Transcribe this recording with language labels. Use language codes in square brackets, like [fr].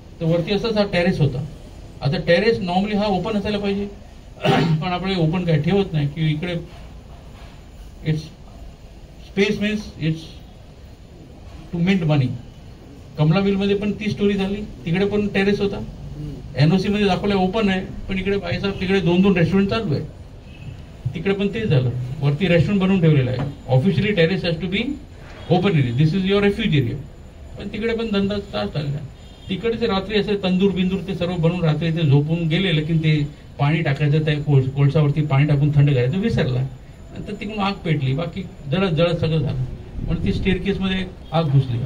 [mr] तर वरती असाच हा टेरेस होता. आता टेरेस नॉर्मली हा ओपन असायला पाहिजे, पण आपण ओपन काय ठेवत नाही की इकडे [en] It's space means it's to mint money. [mr] कमला मिलमध्ये पण ती स्टोरी झाली. तिकडे पण टेरेस होता. एनओसी मध्ये दाखवलं ओपन आहे, पण इकडे भाईसाहेब तिकडे 2-2 रेस्टॉरंट चालू आहे. तिकडे पण तेच झालं. वरती रेस्टॉरंट बनवून ठेवलेलं आहे. [en] Officially terrace has to be open area. This is your refuge area. [mr] पण तिकडे पण धंदा स्टार्ट झालेला. तिकडे ते रात्री असे तंदूर बिंदूर ते सर्व बनवून रात्री ते झोपून गेले. लेकिन ते पाणी टाकायचं त्या कोळसावरती पाणी टाकून थंड करायचं विसरला. नंतर तिकडून आग पेटली. बाकी जळत सगळं झालं. पण ती स्टेअरकेसमध्ये आग घुसली.